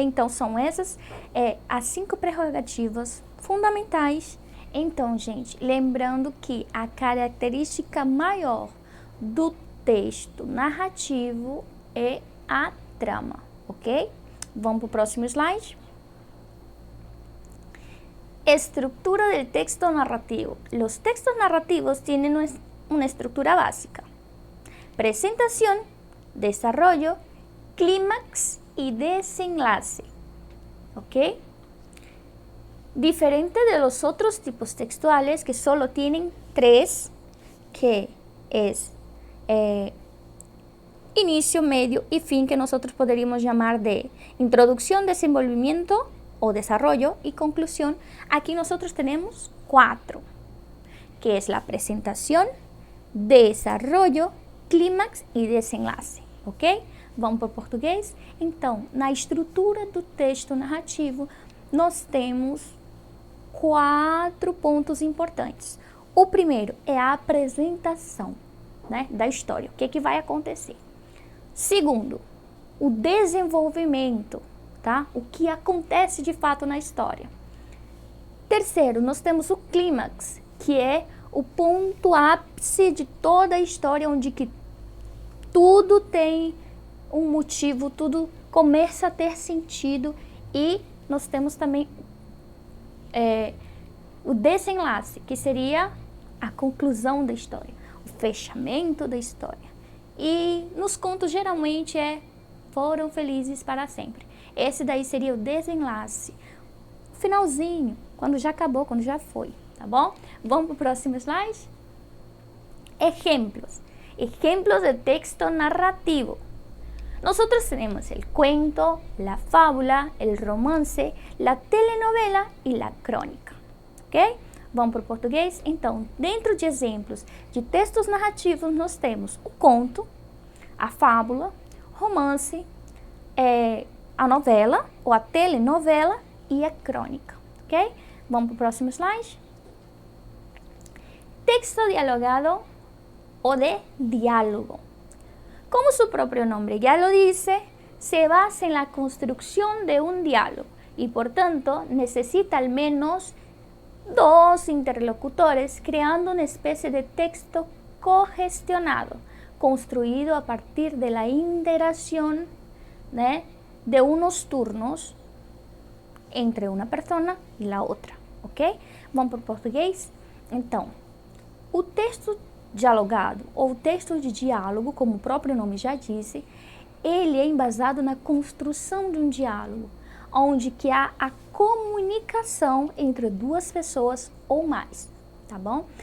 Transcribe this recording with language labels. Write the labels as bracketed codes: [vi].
[pt] Então, são essas as 5 prerrogativas fundamentais. Então, gente, lembrando que a característica maior do texto narrativo é a trama, ok? Vamos para o próximo slide. [es] Estructura del texto narrativo. Los textos narrativos tienen una estructura básica: presentación, desarrollo, clímax y desenlace, ¿ok? Diferente de los otros tipos textuales que solo tienen 3, que es inicio, medio y fin, que nosotros podríamos llamar de introducción, desenvolvimiento o desarrollo y conclusión. Aquí nosotros tenemos 4, que es la presentación, desarrollo, clímax e desenlace, ok? [pt] Vamos para o português? Então, na estrutura do texto narrativo, nós temos 4 pontos importantes. O primeiro é a apresentação, né, da história, o que vai acontecer. Segundo, o desenvolvimento, tá? O que acontece de fato na história. Terceiro, nós temos o clímax, que é o ponto ápice de toda a história, onde que tudo tem um motivo, tudo começa a ter sentido e nós temos também o desenlace, que seria a conclusão da história, o fechamento da história. E nos contos geralmente foram felizes para sempre. Esse daí seria o desenlace, o finalzinho, quando já acabou, quando já foi, tá bom? Vamos para o próximo slide? [es] Ejemplos. Ejemplos de texto narrativo. Nosotros tenemos el cuento, la fábula, el romance, la telenovela e la crônica, ok? [pt] Vamos para o português? Então, dentro de exemplos de textos narrativos, nós temos o conto, a fábula, romance, a novela ou a telenovela e a crônica, ok? Vamos para o próximo slide. [es] Texto dialogado o de diálogo. Como su propio nombre ya lo dice, se basa en la construcción de un diálogo y por tanto necesita al menos dos interlocutores creando una especie de texto cogestionado, construido a partir de la interacción de unos turnos entre uma persona [pt] e a outra, [es] ok? [pt] Vamos para o português? Então, o texto dialogado ou texto de diálogo, como o próprio nome já disse, ele é embasado na construção de um diálogo, onde que há a comunicação entre duas pessoas ou mais, tá bom?